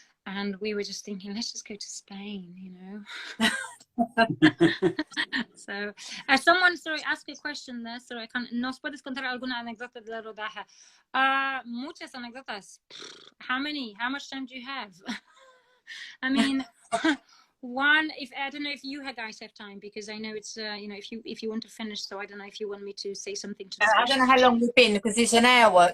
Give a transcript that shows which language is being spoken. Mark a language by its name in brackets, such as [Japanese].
[English] and we were just thinking, let's just go to Spain, you know. So, someone, sorry, asked a question there. Sorry, I can't. [Spanish] ¿Nos puedes contar alguna anécdota del rodaje? Muchas anécdotas. How many? [English] How much time do you have? I mean, one. If I don't know if you guys have time, because I know it's you know, if you want to finish. So I don't know if you want me to say something to. I don't know how long we've been, because it's an hour.